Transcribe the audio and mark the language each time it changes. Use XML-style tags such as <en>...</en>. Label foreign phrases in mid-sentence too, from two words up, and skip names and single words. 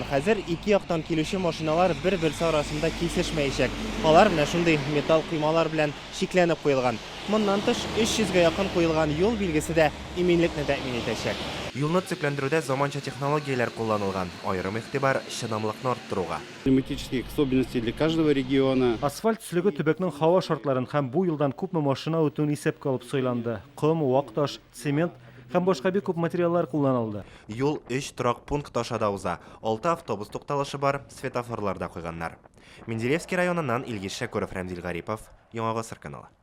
<tt>Хәзер ике яктан килүче машиналар бер-берсе арасында кисешмәячәк. Алар менә шундый металл коймалар белән шикләнеп куелган. Моннан тыш 300-гә якын куелган юл билгесе дә иминлекне тәэмин итәчәк. Юлны төзекләндерүдә заманча технологияләр кулланылган. Аерым игътибар чыдамлыкны арттыруга.</tt> <ru>Климатических особенностей для каждого региона.</ru> <tt>Асфальт төслеге төбәкнең һава шартларын һәм бу юлдан күпме машина үтүен исәпкә алып сойланды. Ком, вак-таш, цемент һәм башка бик күп материаллар кулланылды. Юл 3 торак пункт ашада уза. 6 автобус тукталышы бар, светофорлар да куйганнар. Менделеевский районыннан Илгиз Шәкүров, Рамзил Гарипов, Яңа Гасыр каналы.</tt>